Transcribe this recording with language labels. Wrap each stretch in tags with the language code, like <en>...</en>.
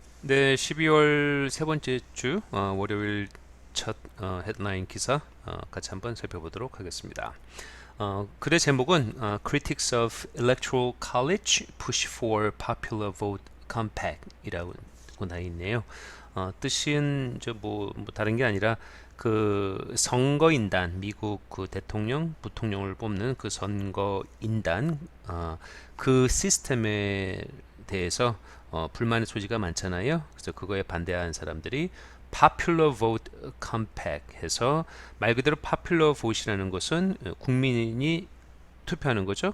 <ko>네, 12월 세 번째 주 월요일 첫 헤드라인 기사 같이 한번 살펴보도록 하겠습니다. 글의 제목은</ko> <en>Critics of Electoral College Push for Popular Vote Compact이라고 나와 있네요.</en> <ko>뜻은 뭐 다른 게 아니라 그 선거인단 미국 그 대통령, 부통령을 뽑는 그 선거인단 그 시스템에 대해서 불만의 소지가 많잖아요. 그래서 그거에 반대하는 사람들이 Popular Vote Compact 해서 말 그대로 Popular Vote이라는 것은 국민이 투표하는 거죠.</ko>